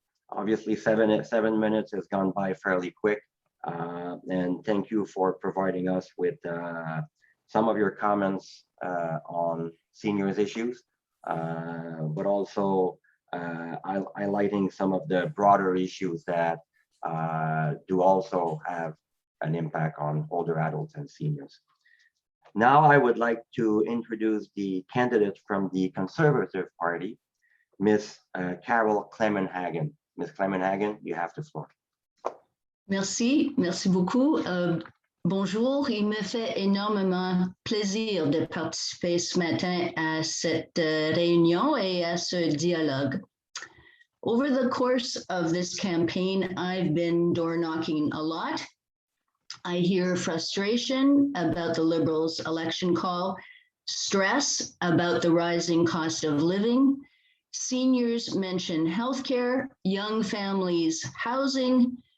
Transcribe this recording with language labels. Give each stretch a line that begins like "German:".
English: Obviously, 7 minutes has gone by fairly quick. And thank you for providing us with some of your comments on seniors issues, but also highlighting some of the broader issues that do also have an impact on older adults and seniors. Now I would like to introduce the candidate from the Conservative Party, Ms. Carol Clemenhagen. Ms. Clemenhagen, you have the floor.
French: Merci beaucoup. Bonjour, il me fait énormément plaisir de participer ce matin à cette réunion et à ce dialogue.
English: Over the course of this campaign, I've been door knocking a lot. I hear frustration about the Liberals' election call, stress about the rising cost of living. Seniors mention healthcare, young families, housing.